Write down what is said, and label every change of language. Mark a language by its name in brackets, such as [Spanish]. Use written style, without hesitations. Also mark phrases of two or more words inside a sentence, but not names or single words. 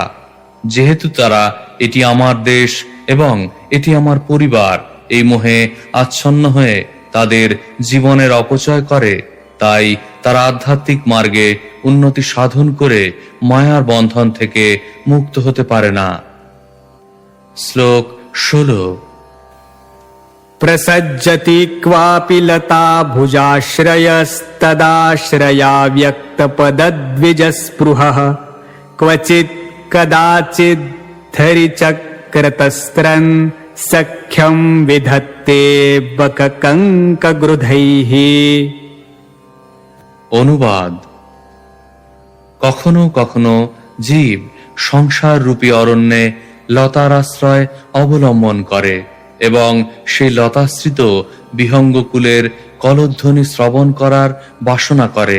[Bangla] যেহেতু তারা এটি আমার দেশ এবং এটি আমার পরিবার এই মোহে আচ্ছন্ন হয়ে তাদের জীবনের অপচয় করে, তাই তারা আধ্যাত্মিক মার্গে উন্নতি সাধন করে মায়ার বন্ধন থেকে মুক্ত হতে পারে না। শ্লোক 16। [Sanskrit] प्रसज्जति क्वापि लता भुजाश्रयस्तदाश्रया व्यक्तपदद्विजस्पृहः क्वचित् कदाचित् धरिचक्रतस्त्रन् सख्यं विधत्ते बककङ्कगृधैः। [Bangla] অনুবাদ: কখনো কখনো জীব সংসার রূপী অরণ্যে লতার আশ্রয় অবলম্বন করে এবং সেই লতাশ্রিত বিহঙ্গকুলের কলধ্বনি শ্রবণ করার বাসনা করে।